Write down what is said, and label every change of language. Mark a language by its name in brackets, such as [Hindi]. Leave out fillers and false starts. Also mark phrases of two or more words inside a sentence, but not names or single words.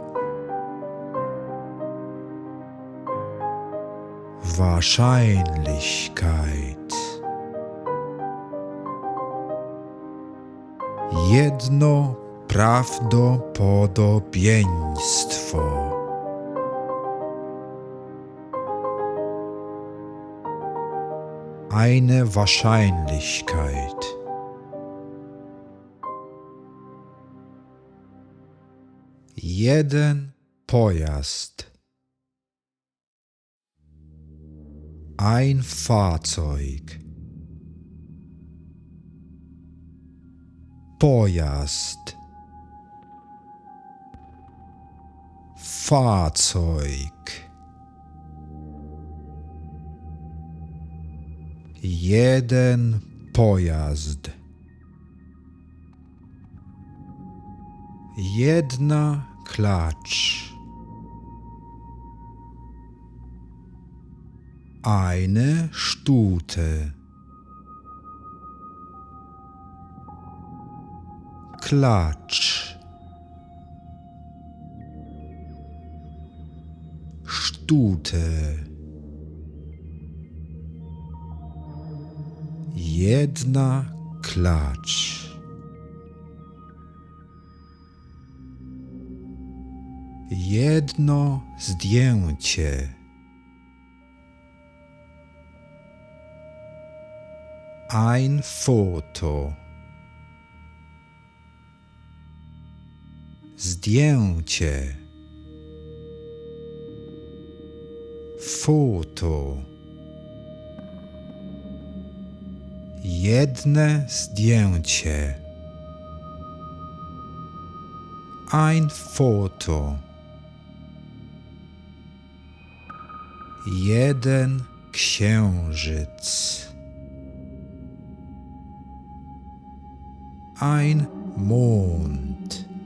[German] Wahrscheinlichkeit. [Polish] Jedno prawdopodobieństwo. [German] Eine Wahrscheinlichkeit. [Polish] Jeden pojazd. [German] Ein Fahrzeug. [Polish] Pojazd. [German] Fahrzeug. [Polish] Jeden pojazd. Jedna klacz. [German] Eine Stute. [Polish] Klatsch. [German] Stute. [Polish] Jedna klacz. Jedno zdjęcie. [German] Ein Foto. [Polish] Zdjęcie. [German] Foto. [Polish] Jedne zdjęcie. [German] Ein Foto. [Polish] Jeden księżyc. [German] Ein Mond.